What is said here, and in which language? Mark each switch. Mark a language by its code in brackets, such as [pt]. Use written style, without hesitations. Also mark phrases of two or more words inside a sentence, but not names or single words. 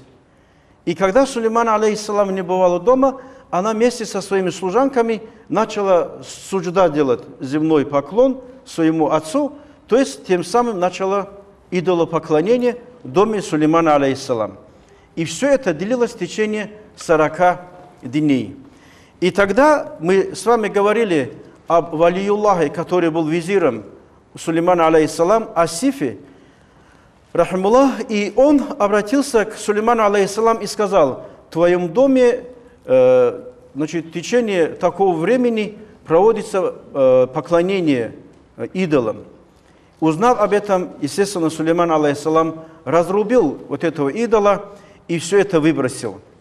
[ru] И когда Сулейман, алейхиссалам, не бывал дома, она вместе со своими служанками начала суджда делать, земной поклон своему отцу, то есть тем самым начала идолопоклонение в доме Сулеймана, алейхиссалам. И все это длилось в течение 40 дней. И тогда мы с вами говорили об Валиюллахе, который был визиром Сулеймана, алейхиссалам, Асифе, рахимуллах, и он обратился к Сулейману, алейхиссалам, и сказал, в твоем доме значит, в течение такого времени проводится поклонение идолам. Узнав об этом, естественно, Сулейман, алейхиссалам, разрубил вот этого идола и все это выбросил.